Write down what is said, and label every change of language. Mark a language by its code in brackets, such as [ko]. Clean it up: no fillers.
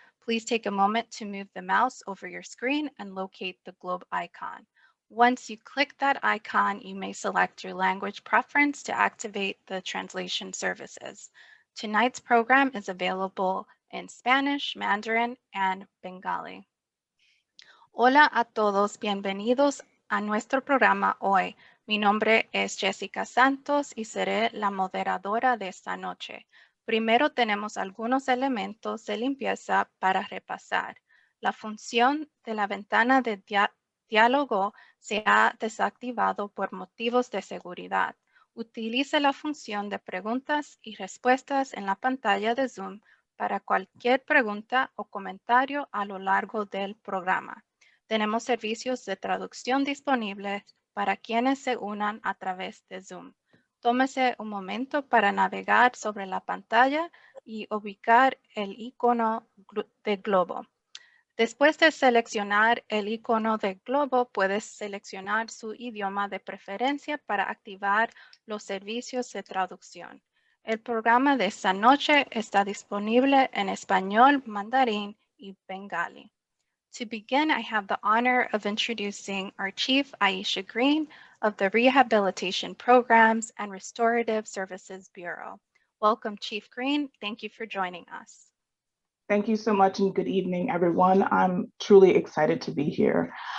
[en] Please take a moment to move the mouse over your screen and locate the globe icon. Once you click that icon, you may select your language preference to activate the translation services. Tonight's program is available in Spanish, Mandarin, and Bengali. [es] Hola a todos, bienvenidos a nuestro programa hoy. Mi nombre es Jessica Santos y seré la moderadora de esta noche. Primero tenemos algunos elementos de limpieza para repasar. La función de la ventana de diálogo se ha desactivado por motivos de seguridad. Utilice la función de preguntas y respuestas en la pantalla de Zoom para cualquier pregunta o comentario a lo largo del programa. Tenemos servicios de traducción disponibles para quienes se unan a través de Zoom. Tómese un momento para navegar sobre la pantalla y ubicar el icono de globo. Después de seleccionar el icono de globo, puedes seleccionar su idioma de preferencia para activar los servicios de traducción. El programa de esta noche está disponible en español, mandarín y bengali. [en] To begin, I have the honor of introducing our Chief, Aisha Green, of the Rehabilitation Programs and Restorative Services Bureau. Welcome, Chief Green. Thank you for joining us. Thank you so much and good evening, everyone. I'm truly excited to be here.